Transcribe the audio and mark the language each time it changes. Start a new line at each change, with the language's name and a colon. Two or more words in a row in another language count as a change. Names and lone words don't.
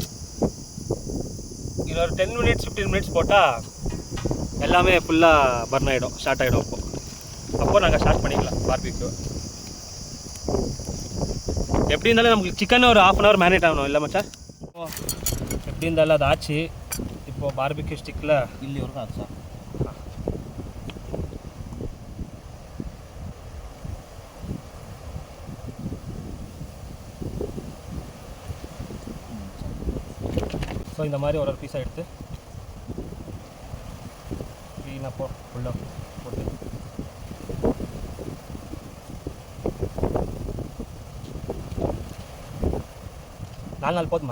Tamil: இது ஒரு 10 minutes 15 minutes போட்டால் எல்லாமே ஃபுல்லாக பர்ன் ஆகிடும், ஸ்டார்ட் ஆகிடும். அப்போது நாங்கள் ஸ்டார்ட் பண்ணிக்கலாம் பார்பிக்யூ. எப்படி இருந்தாலும் நமக்கு சிக்கன் ஒரு 1/2 hour மேரினேட் ஆகணும் இல்லை மச்சான்? எப்படி இருந்தாலும் அது ஆச்சு. இப்போது பார்பிக்யூ ஸ்டிக்கில்
Kannada: ಇಲ್ಲಿ ವರೆಗೂ ಆಯ್ತು ಸರ್.
Tamil: ஸோ இந்த மாதிரி ஒரு பீஸாக எடுத்து க்ளீனாக ஃபுல்லாக போட்டு நாலு போதுமா?